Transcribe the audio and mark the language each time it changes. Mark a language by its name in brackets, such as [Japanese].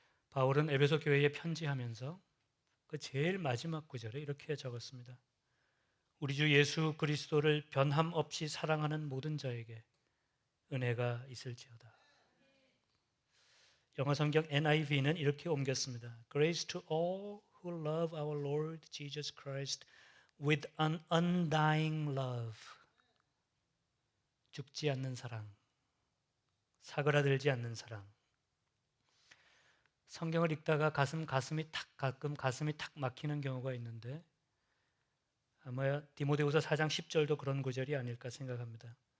[Korean] 바울은 에베소 교회에 편지하면서 그 제일 마지막 구절에 이렇게 적었습니다. 우리 주 예수 그리스도를 변함없이 사랑하는 모든 자에게 은혜가 있을지어다. 영어 성경 NIV는 이렇게 옮겼습니다. [English] Grace to all who love our Lord Jesus Christ with an undying love. [Korean] 죽지 않는 사랑, 사그라들지 않는 사랑. 성경을 읽다가 가끔 가슴이 탁 막히는 경우가 있는데 아마 디모데후서 4장 10절도 그런 구절이 아닐까 생각합니다.